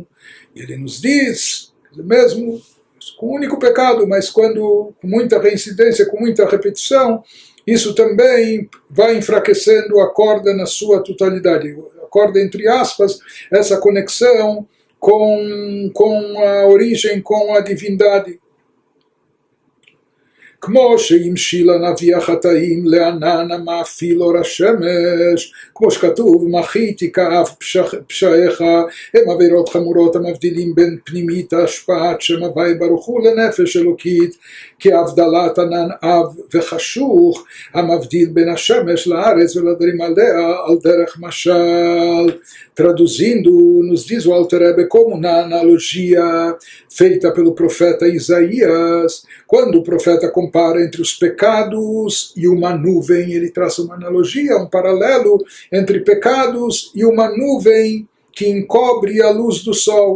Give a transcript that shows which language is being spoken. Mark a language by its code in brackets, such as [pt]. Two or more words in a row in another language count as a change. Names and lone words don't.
[pt] E ele nos diz, mesmo com um único pecado, mas quando com muita reincidência, com muita repetição, isso também vai enfraquecendo a corda na sua totalidade. A corda, entre aspas, essa conexão com a origem, com a divindade. [he] כמו שהמשיל הנביא החטאים לענן המאפיל אור השמש, כמו שכתוב מחיתי כאף פשעיך, הם עבירות חמורות המבדילים בין פנימית השפעת שם הווי ברוך הוא לנפש אלוקית, כהבדלת ענן אב וחשוך המבדיל בין השמש לארץ ולדברים עליה על דרך משל. [pt] Traduzindo, nos diz o Alter Rebbe como na analogia feita pelo profeta Isaías, quando o profeta compara entre os pecados e uma nuvem, ele traça uma analogia, um paralelo entre pecados e uma nuvem que encobre a luz do sol.